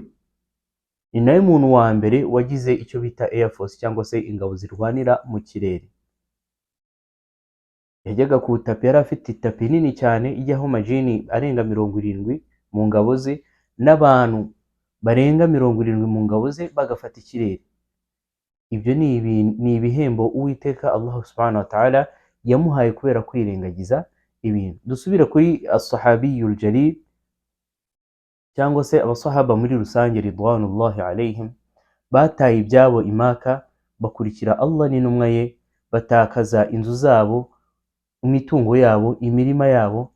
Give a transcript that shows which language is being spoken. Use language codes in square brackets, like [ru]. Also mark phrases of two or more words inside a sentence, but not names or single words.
[rw] Ni nawe muntu wa mbere wagize icyo bita Air Force cyangwa se ingabo zirwanira mu kirere. Yajyaga ku tapi, yari afite itapi nini cyane ijyaho majini arenga 70 mu ngabo ze, n'abantu barenga 70 mu ngabo ze bagafata ikirere. Ibyo ni ibihembo Uwiteka Allah [ar] سبحانه وتعالى [rw] yamuhaye kubera kwirengagiza ibintu. Dusubira kuri [ar] الصحابي الجليل [rw] cyangwa se abasahaba muri rusange [ar] رضوان الله عليهم, [rw] bataye ibyabo imaka bakurikira Allah n'intumwa ye, batakaza inzu zabo, imitungo yabo, imirima yabo.